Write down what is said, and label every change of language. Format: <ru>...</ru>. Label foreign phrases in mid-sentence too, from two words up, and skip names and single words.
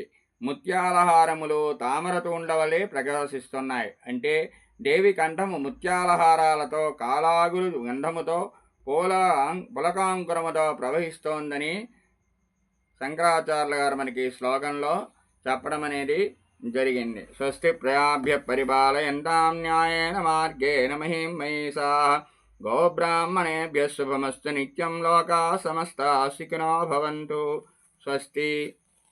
<te>ముత్యాలహారములు తామరతూండవలే ప్రకాశిస్తున్నాయి. అంటే దేవి కంఠము ముత్యాలహారాలతో కాళాగురు గంధముతో పులకాంకురముతో ప్రవహిస్తోందని శంకరాచార్యుల గారు మనకి ఈ శ్లోకంలో చెప్పడం అనేది జరిగింది.</te> <sa>స్వస్తి ప్రజాభ్య పరిపాలయంతాం న్యాయేన మార్గేణ మహిం మహిషాః గోబ్రాహ్మణేభ్యః శుభమస్తు నిత్యం లోకాః సమస్తాః సుఖినో భవంతు. స్వస్తి.</sa>